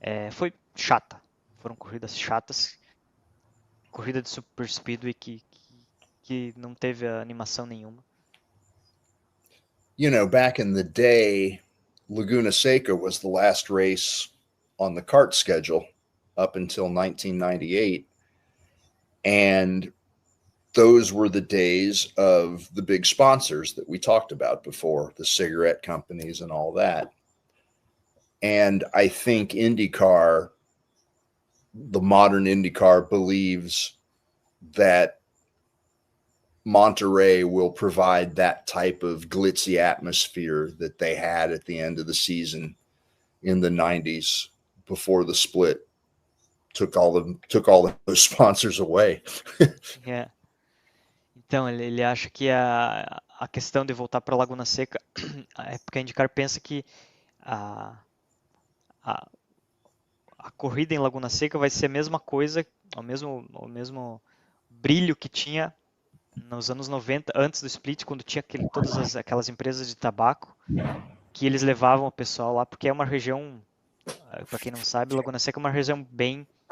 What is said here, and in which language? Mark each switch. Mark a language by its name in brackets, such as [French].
[Portuguese] Foi chata, foram corridas chatas, corrida de super speedway que não teve animação nenhuma. [English] You know, back in the day, Laguna Seca was the last race on the kart schedule up until 1998. And those were the days of the big sponsors that we talked about before, the cigarette companies and all that. And I think IndyCar, the modern IndyCar, believes that Monterey will provide that type of glitzy atmosphere that they had at the end of the season in the 90s before the split took all those sponsors away. Yeah. [Portuguese] Então, ele acha que a questão de voltar para Laguna Seca é porque a IndyCar pensa que a corrida em Laguna Seca vai ser a mesma coisa, o mesmo brilho que tinha nos anos 90, antes do split, quando tinha todas aquelas empresas de tabaco, que eles levavam o pessoal lá, porque é uma região, para quem não sabe, Laguna Seca é uma região bem